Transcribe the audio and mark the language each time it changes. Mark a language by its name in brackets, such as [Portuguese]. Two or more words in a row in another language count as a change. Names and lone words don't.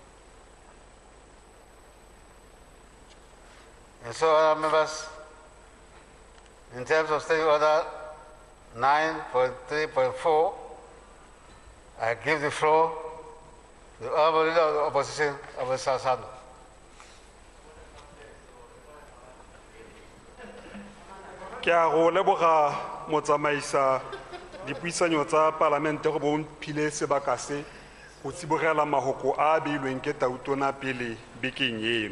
[English] And so, other members, in terms of study order 9.3.4, I give the floor to the honorable leader of the opposition, Abu Sarasando. [Tswana] Ke a go leboga motsamaisa dipuisano tsa palamente go bon phile sebaka se go tsibogela mahoko a beilweng ke tautona pele bekeng eno.